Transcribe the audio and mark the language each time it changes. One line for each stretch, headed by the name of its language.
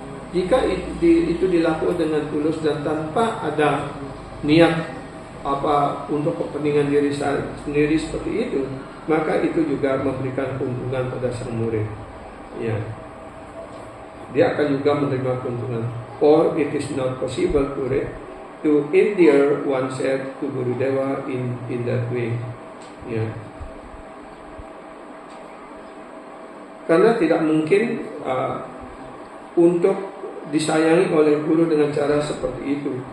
Indonesian: Jika itu dilakukan dengan tulus dan tanpa ada niat untuk kepentingan diri sendiri seperti itu, maka itu juga memberikan keuntungan pada sang murid. Ya, dia akan juga menerima keuntungan.
English: Or it is not possible to endear oneself to Gurudewa in that way.
Indonesian: Ya. Karena tidak mungkin untuk disayangi oleh guru dengan cara seperti itu.